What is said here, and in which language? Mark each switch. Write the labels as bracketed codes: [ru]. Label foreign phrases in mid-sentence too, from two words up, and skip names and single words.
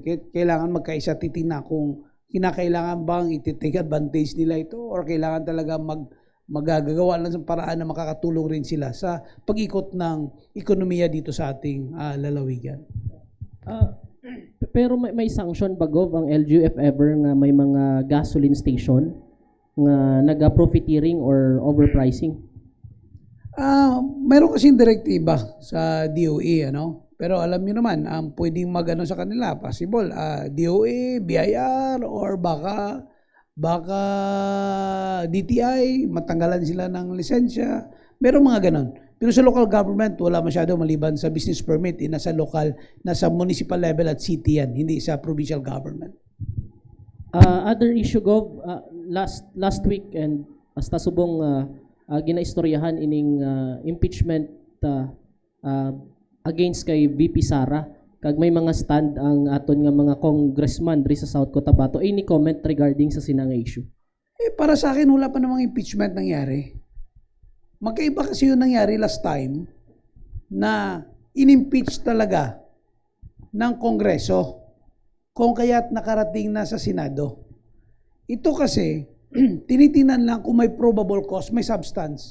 [tl] Kailangan magkaisa, titingnan kung kinakailangan bang i- [en] take advantage [tl] nila ito or kailangan talaga magagawa lang sa paraan na makakatulong rin sila sa pag-ikot ng ekonomiya dito sa ating lalawigan. [hil] Pero may sanction ba, Gov, ang LGU [en] if ever [hil] nga may mga [en] gasoline station [hil] nga naga- [en] profiteering or overpricing? [tl] Meron kasing direktiba sa DOE, ano? Pero alam niyo naman, pwedeng mag-ano sa kanila, possible, DOE, BIR, or baka DTI, matanggalan sila ng lisensya. Meron mga ganon. Pero sa local government, wala masyado maliban sa business permit. Nasa local, nasa municipal level at city yan, hindi sa provincial government. [en] Other issue, [hil] Gov, [en] last week [hil] and hasta subong ginaistoryahan ining impeachment against kay VP Sara. Kag may mga stand ang aton nga mga congressman diri sa South Cotabato. [en] Any comment regarding [hil] sa sinang issue? [tl] Para sa akin, wala pa namang impeachment nangyari. Magkaiba kasi yung nangyari [en] last time [tl] na in-impeach talaga ng Kongreso kung kaya't nakarating na sa Senado. Ito kasi, tinitingnan lang kung may probable cause, may substance.